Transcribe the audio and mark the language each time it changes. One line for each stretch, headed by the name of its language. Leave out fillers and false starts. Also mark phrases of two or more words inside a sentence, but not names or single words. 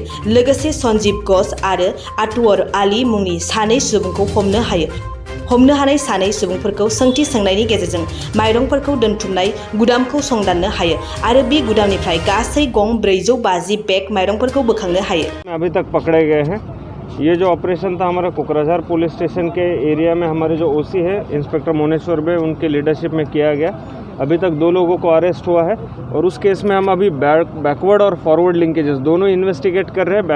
Bodo: लोगोसे सन्जीब घोष आरो आतवर आली मुंनि सानै सुबुंखौ हमनो हायो। हमनो हानाय सानै सुबुंफोरखौ सोंथि सोंनायनि गेजेरजों माइरंफोरखौ दोनथुमनाय गुदामखौ संदाननो हायो आरो बे गुदामनिफ्राय गासै गं 450 बेग माइरंफोरखौ बोखांनो हायो।
Hindi: अभी तक पकड़े गए हैं। ये जो ऑपरेशन था हमारा कोकराझार
English: police station
Hindi: के एरिया में हमारे जो ओसी है इंस्पेक्टर मोनेश्वर बे उनके लीडरशिप में किया गया। अभी तक 2 लोगों को अरेस्ट हुआ है और उस केस में हम अभी बैकवर्ड और
English: forward linkages
Hindi: दोनों इन्वेस्टिगेट कर रहे हैं।